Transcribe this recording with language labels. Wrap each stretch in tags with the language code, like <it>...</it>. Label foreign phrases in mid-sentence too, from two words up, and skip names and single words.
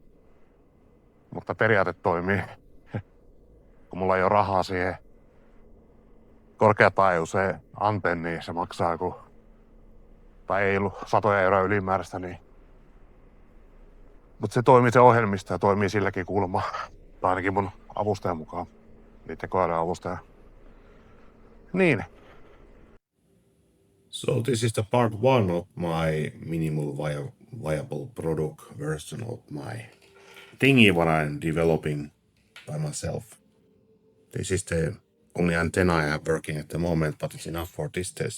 <fi>Mutta periaate toimii, kun mulla ei ole rahaa siihen korkeataajuiseen antenniin. Se maksaa tai ei ollut 100 euroa ylimääräistä, niin. Mutta se toimii se ohjelmisto ja toimii silläkin kulma. Tai ainakin mun avustajan mukaan. Niiden koeavustaja. Niin.</fi> <en>So this is the part 1 of my minimal viable product version of my thingy what I'm developing by myself. This is the only antenna I have working at the moment, but it's enough for this test.</en>